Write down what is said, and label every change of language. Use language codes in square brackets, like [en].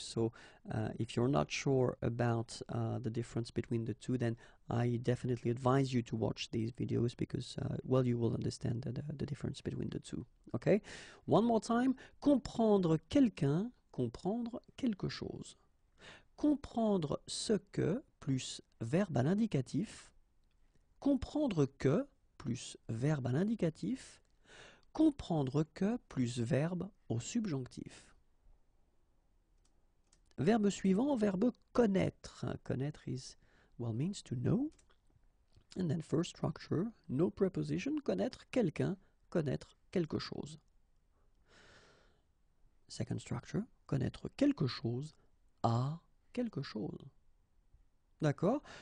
[en] So if you're not sure about the difference between the two, then I definitely advise you to watch these videos, because well, you will understand the difference between the two. Okay, one more time. [fr] Comprendre quelqu'un, comprendre quelque chose. Comprendre ce que plus verbe à l'indicatif. Comprendre que plus verbe à l'indicatif, comprendre que plus verbe au subjonctif. Verbe suivant, verbe connaître. [en] Connaître means to know. And then first structure, no preposition, [fr] connaître quelqu'un, connaître quelque chose. [en] Second structure, [fr] connaître quelque chose à quelque chose. D'accord?